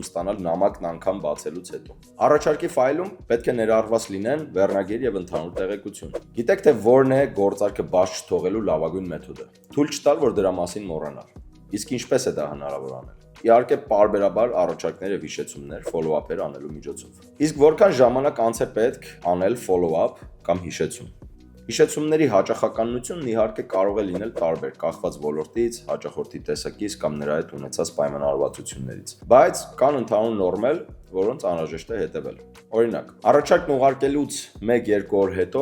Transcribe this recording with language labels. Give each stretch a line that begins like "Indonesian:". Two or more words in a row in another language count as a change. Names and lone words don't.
Armenian: ստանալ նամակն անգամ բացելուց հետո։ Առաջարկի ֆայլում պետք է ներառված լինեն վերնագիր եւ ընդհանուր տեղեկություն։ Գիտեք թե որն է գործարքը բաց չթողելու լավագույն մեթոդը։ Թույլ չտալ, որ դրա մասին մոռանալ։ Իսկ ինչպես է դա հնարավոր անել։ Իհարկե պարբերաբար առաջարկներ եւ հիշեցումներ follow-up-եր անելու միջոցով։ Իսկ որքան ժամանակ անց է պետք անել follow-up կամ հիշեցում։ Հիշեցումների հաճախականությունն իհարկե կարող է լինել տարբեր, կախված ոլորտից, հաճախորդի տեսակից կամ նրա հետ ունեցած պայմանավորվածություններից, բայց կան ընդհանուր նորմեր, որոնց անհրաժեշտ է հետևել։ Օրինակ, առաջարկն ուղարկելուց 1-2 օր հետո